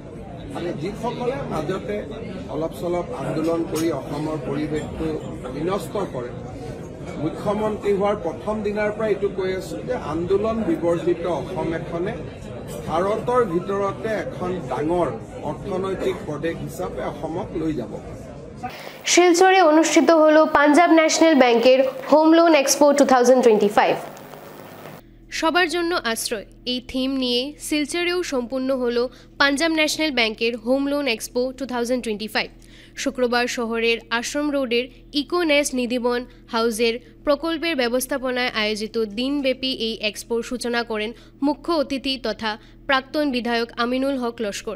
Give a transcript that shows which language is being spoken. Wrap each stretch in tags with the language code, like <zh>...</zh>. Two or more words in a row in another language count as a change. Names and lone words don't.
<as>খালি যিসকলে মাজতে অলপ চলপ আন্দোলন কৰি অসমৰ পৰিৱেশটো বিনষ্ট কৰে, মুখ্যমন্ত্ৰী হোৱাৰ প্ৰথম দিনাৰ পৰা এইটো কৈ আছোঁ যে আন্দোলন বিবৰ্জিত অসম এখনে ভাৰতৰ ভিতৰতে এখন ডাঙৰ অৰ্থনৈতিক প্ৰদেশ হিচাপে অসমক লৈ যাব।</as> <bn>শিলচরে অনুষ্ঠিত হল পাঞ্জাব ন্যাশনাল ব্যাংকের হোম লোন এক্সপো 2025। সবার জন্য আশ্রয়, এই থিম নিয়ে শিলচরেও সম্পূর্ণ হল পাঞ্জাব ন্যাশনাল ব্যাংকের হোম লোন এক্সপো 2025। শুক্রবার শহরের আশ্রম রোডের ইকোনেস্ট নিধিবন হাউসের প্রকল্পের ব্যবস্থাপনায় আয়োজিত দিনব্যাপী এই এক্সপোর সূচনা করেন মুখ্য অতিথি তথা প্রাক্তন বিধায়ক আমিনুল হক লস্কর।</bn>